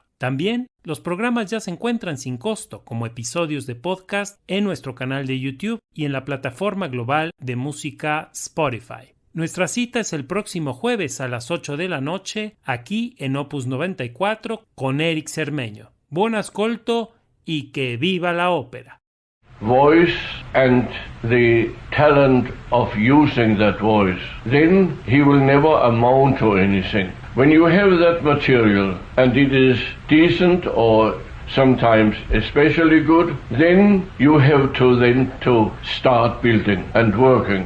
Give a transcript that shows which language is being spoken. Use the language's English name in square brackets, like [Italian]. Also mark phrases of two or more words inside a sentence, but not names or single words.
[Spanish] También, los programas ya se encuentran sin costo como episodios de podcast en nuestro canal de YouTube y en la plataforma global de música Spotify. Nuestra cita es el próximo jueves a las 8 de la noche aquí en Opus 94 con Eric Cermeño. [Italian] Buon ascolto [Spanish] y que viva la ópera. [English] Voice and the talent of using that voice, then he will never amount to anything. When you have that material and it is decent or sometimes especially good, then you have to start building and working.